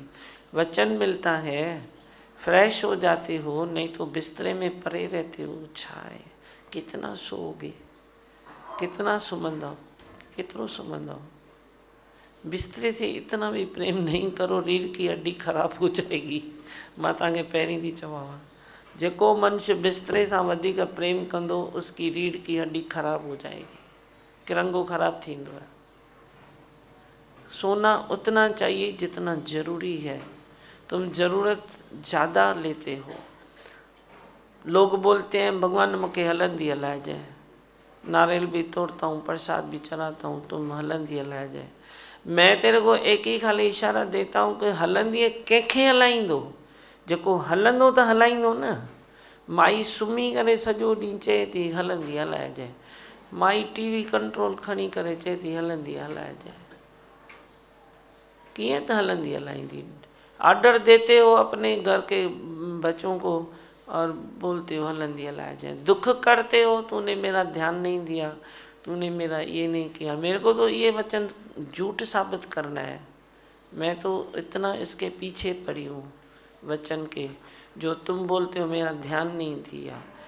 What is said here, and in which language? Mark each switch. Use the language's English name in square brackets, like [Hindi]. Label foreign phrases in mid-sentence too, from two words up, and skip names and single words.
[Hindi] वचन मिलता है, फ्रेश हो जाते हो, नहीं तो बिस्तरे में पड़े रहते हो। [Sindhi] छाए [Hindi] कितना सोओगे, [Sindhi] कितना सुमंदो, कितनो सुमंदो। [Hindi] बिस्तरे से इतना भी प्रेम नहीं करो, रीढ़ की हड्डी ख़राब हो जाएगी। [Sindhi] मां तव्हांखे पहिरीं थी चवां, जेको मनुष्य बिस्तरे सां वधीक प्रेम कंदो [Hindi] उसकी रीढ़ की हड्डी ख़राब हो जाएगी, [Sindhi] किरंगो ख़राब थींदो है। [Hindi] सोना उतना चाहिए जितना ज़रूरी है, तुम ज़रूरत ज़्यादा लेते हो। लोग बोलते हैं भगवान [Sindhi] मूंखे हलंदी हलाइजांइ, [Hindi] नारियल भी तोड़ता हूँ, प्रसाद भी चढ़ाता हूँ, तुम [Sindhi] हलंदी हलाइजांइ। [Hindi] मैं तेरे को एक ही खाली इशारा देता हूँ कि [Sindhi] हलंदी कंहिंखे हलाईंदो? जेको हलंदो त हलाईंदो न। माई सुम्ही करे सॼो ॾींहुं चए थी हलंदी हलाइजांइ, माई टीवी कंट्रोल खणी करे चए थी हलंदी हलाइजांइ, कीअं त हलंदी हलाईंदी? [Hindi] ऑर्डर देते हो अपने घर के बच्चों को और बोलते हो [Sindhi] हलंदी हलाइजांइ। [Hindi] दुख करते हो, तूने मेरा ध्यान नहीं दिया, तूने मेरा ये नहीं किया। मेरे को तो ये वचन झूठ साबित करना है, मैं तो इतना इसके पीछे पड़ी हूँ वचन के, जो तुम बोलते हो मेरा ध्यान नहीं दिया।